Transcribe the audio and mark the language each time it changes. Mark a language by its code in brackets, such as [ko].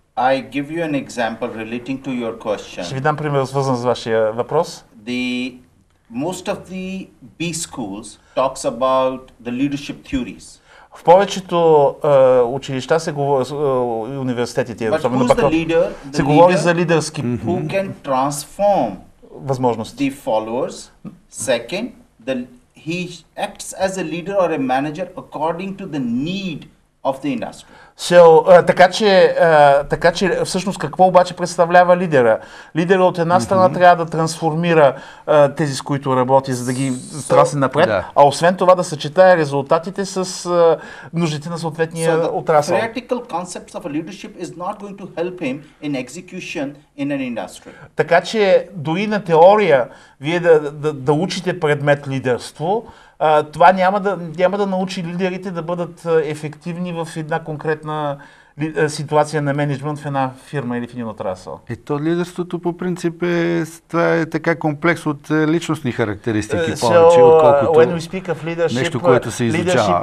[en] I give you an example relating to your question. [bg] Ще ви дам пример, свързан с вашия въпрос. [en] Most of the B schools talks about the leadership theories. [bg] В повечето училища университетите, особено се говори за лидерски [en] who can transform [bg] възможности. [en] The followers. Second, he acts as a leader or a manager according to the need of the industry. [bg] Така че всъщност какво обаче представлява лидера? Лидера от една страна трябва да трансформира тези, с които работи, за да ги тласне напред, а освен това да съчетае резултатите с нуждите на съответния отрасъл. [en] Theoretical concepts of a leadership is not going to help him in execution in an industry. [bg] Така че дори на теория вие да учите предмет лидерство, това няма да научи лидерите да бъдат ефективни в една конкретна ситуация на мениджмънт в една фирма или в един отрасъл. То лидерството по принцип това е така комплекс от личностни характеристики повече, отколкото нещо, което се изучава.